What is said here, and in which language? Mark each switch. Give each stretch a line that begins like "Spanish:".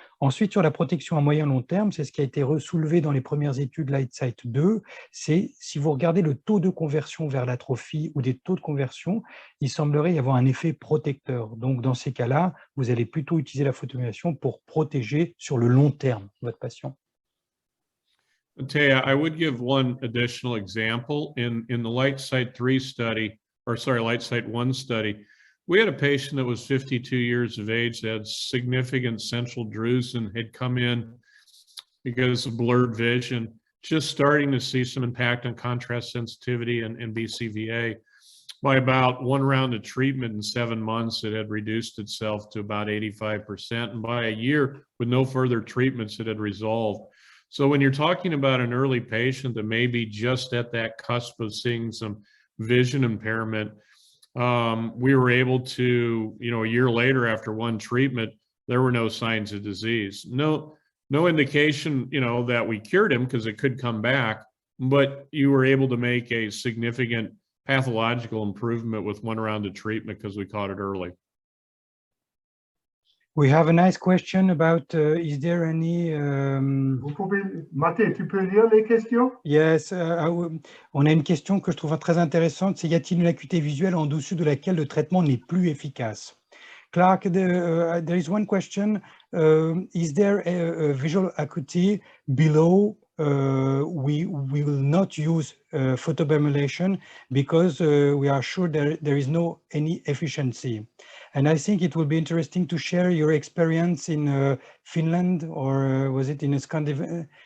French: Ensuite, sur la protection à moyen long terme, c'est ce qui a été soulevé dans les premières études Lightsight 2, c'est si vous regardez le taux de conversion vers l'atrophie ou des taux de conversion, il semblerait y avoir un effet protecteur. Donc, dans ces cas-là, vous allez plutôt utiliser la photobiomodulation pour protéger sur le long terme votre patient.
English: Taya, I would give one additional example. In the Lightsight 3 study, or sorry, Lightsight 1 study, we had a patient that was 52 years of age that had significant central drusen, had come in because of blurred vision, just starting to see some impact on contrast sensitivity and BCVA. By about one round of treatment in 7 months, it had reduced itself to about 85%. And by a year, with no further treatments, it had resolved. So when you're talking about an early patient that may be just at that cusp of seeing some vision impairment, we were able to, a year later after one treatment, there were no signs of disease. No indication, that we cured him because it could come back, but you were able to make a significant pathological improvement with one round of treatment because we caught it early. We have a nice question about is there any
French: Vous pouvez, Mathé, tu peux lire les questions? yes, on a une question que je trouve très intéressante, c'est y a-t-il une acuité visuelle en dessous de laquelle le traitement n'est plus efficace?
English: Clark, there is one question, is there a visual acuity below we will not use photobiomodulation because we are sure there is no any efficiency. And I think it will be interesting to share your experience in Finland, or was it in Scandinavia?